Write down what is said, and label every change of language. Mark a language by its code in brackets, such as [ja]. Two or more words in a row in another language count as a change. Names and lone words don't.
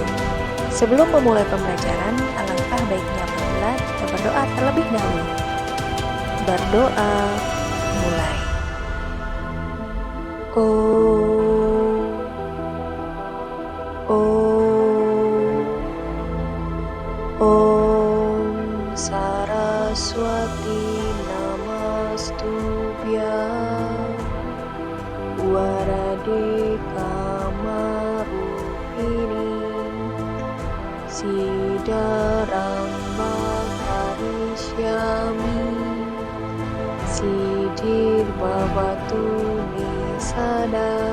[id] Sebelum memulai pembelajaran, alangkah baiknya apabila kita berdoa terlebih dahulu. Berdoa, mulai. [sa] Om Saraswati Namastubhyam Waradeka Sidaram Bhakarishyami Siddhir Bhavatu Nisada.